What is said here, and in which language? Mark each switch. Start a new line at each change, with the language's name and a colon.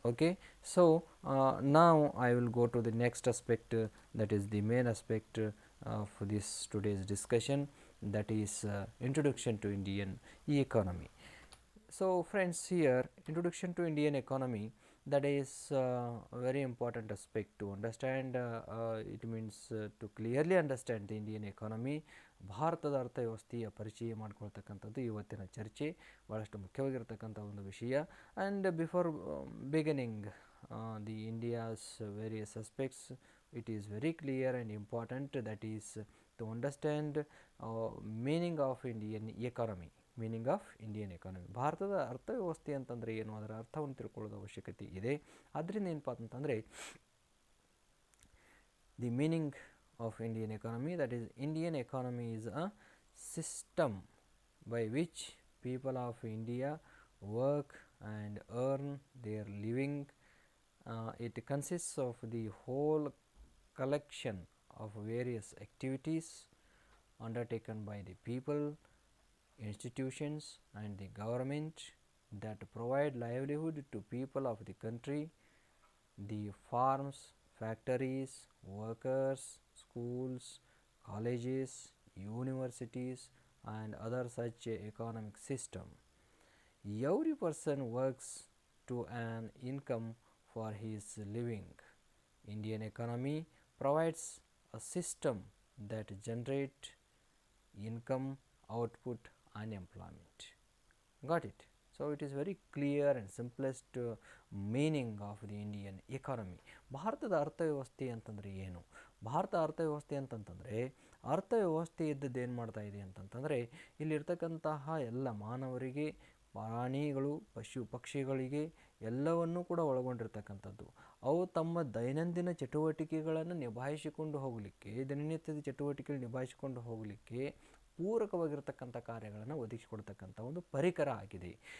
English: Okay, so now I will go to the next aspect, that is the main aspect of this today's discussion, that is introduction to Indian economy. So friends, here introduction to Indian economy, that is a very important aspect to understand. It means to clearly understand the Indian economy.
Kannada: ಭಾರತದ ಅರ್ಥವ್ಯವಸ್ಥೆಯ ಪರಿಚಯ ಮಾಡ್ಕೊಳ್ತಕ್ಕಂಥದ್ದು ಇವತ್ತಿನ ಚರ್ಚೆ ಭಾಳಷ್ಟು ಮುಖ್ಯವಾಗಿರ್ತಕ್ಕಂಥ ಒಂದು ವಿಷಯ.
English: And before beginning the India's various aspects, it is very clear and important, that is to understand meaning of Indian economy. Meaning of Indian economy,
Kannada: ಭಾರತದ ಅರ್ಥವ್ಯವಸ್ಥೆ ಅಂತಂದರೆ ಏನು, ಅದರ ಅರ್ಥವನ್ನು ತಿಳ್ಕೊಳ್ಳೋದು ಅವಶ್ಯಕತೆ ಇದೆ. ಅದರಿಂದ ಏನಪ್ಪ ಅಂತಂದರೆ
English: The meaning of Indian economy, that is Indian economy is a system by which people of India work and earn their living. It consists of the whole collection of various activities undertaken by the people, institutions and the government that provide livelihood to people of the country. The farms, factories, workers, schools, colleges, universities and other such economic system. Every person works to an income for his living. Indian economy provides a system that generate income, output and employment. Got it? So it is very clear and simplest meaning of the Indian economy.
Kannada: ಭಾರತದ ಅರ್ಥವ್ಯವಸ್ಥೆ ಅಂತಂದರೆ ಏನು? ಭಾರತ ಅರ್ಥವ್ಯವಸ್ಥೆ ಅಂತಂತಂದರೆ ಅರ್ಥವ್ಯವಸ್ಥೆ ಇದ್ದದ್ದು ಏನು ಮಾಡ್ತಾ ಇದೆ ಅಂತಂತಂದರೆ ಇಲ್ಲಿರ್ತಕ್ಕಂತಹ ಎಲ್ಲ ಮಾನವರಿಗೆ, ಪ್ರಾಣಿಗಳು, ಪಶು ಪಕ್ಷಿಗಳಿಗೆ ಎಲ್ಲವನ್ನೂ ಕೂಡ ಒಳಗೊಂಡಿರ್ತಕ್ಕಂಥದ್ದು. ಅವು ತಮ್ಮ ದೈನಂದಿನ ಚಟುವಟಿಕೆಗಳನ್ನು ನಿಭಾಯಿಸಿಕೊಂಡು ಹೋಗಲಿಕ್ಕೆ, ದಿನನಿತ್ಯದ ಚಟುವಟಿಕೆಗಳು ನಿಭಾಯಿಸಿಕೊಂಡು ಹೋಗಲಿಕ್ಕೆ ಪೂರಕವಾಗಿರ್ತಕ್ಕಂಥ ಕಾರ್ಯಗಳನ್ನು ಒದಗಿಸಿಕೊಡ್ತಕ್ಕಂಥ ಒಂದು ಪರಿಕರ ಆಗಿದೆ.